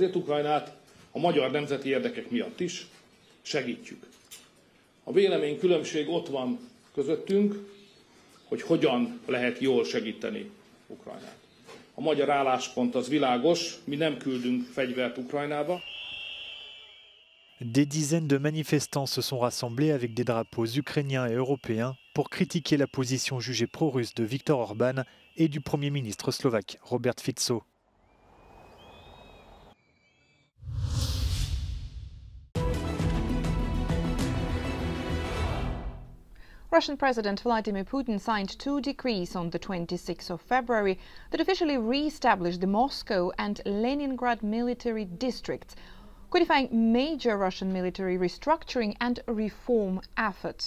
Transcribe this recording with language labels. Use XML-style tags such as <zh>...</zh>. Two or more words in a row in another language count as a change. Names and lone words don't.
<hu>Ezért Ukrajnát a magyar nemzeti érdekek miatt is segítjük. A véleménykülönbség ott van közöttünk, hogy hogyan lehet jól segíteni Ukrajnát. A magyar álláspont az világos, mi nem küldünk fegyvert Ukrajnába.</hu> <fr>Des dizaines de manifestants se sont rassemblés avec des drapeaux ukrainiens et européens pour critiquer la position jugée pro-russe de Viktor Orban et du Premier ministre slovaque Robert Fico.</fr> <en>Russian President Vladimir Putin signed two decrees on the 26th of February that officially re-established the Moscow and Leningrad military districts, codifying major Russian military restructuring and reform efforts.</en>